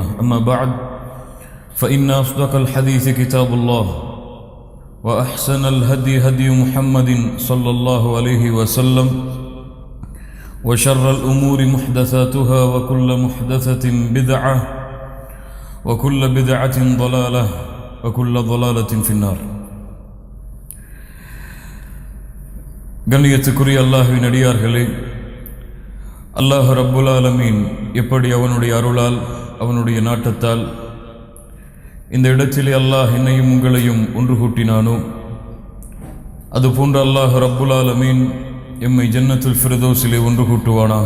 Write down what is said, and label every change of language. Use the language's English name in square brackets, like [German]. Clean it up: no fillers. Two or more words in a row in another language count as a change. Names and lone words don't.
[Arabic] أما بعد فإن أصدق الحديث كتاب الله وأحسن الهدي هدي محمد صلى الله عليه وسلم وشر الأمور محدثاتها وكل محدثة بدعة وكل بدعة ضلالة وكل ضلالة في النار. [Tamil] கண்ணியத்துக்குரிய அல்லாஹ்வின் அடியார்களே, அல்லாஹ் [Arabic] رب العالمين [Tamil] எப்படி அவனுடைய அருளால் அவனுடைய நாட்டத்தால் இந்த இடத்திலே அல்லாஹ் என்னையும் உங்களையும் ஒன்று கூட்டினானோ, அதுபோன்று அல்லாஹ் [Arabic] رب العالمين [Tamil] எம்மை ஜன்னத்துல் ஃபிர்தௌஸிலே ஒன்று கூட்டுவானாக.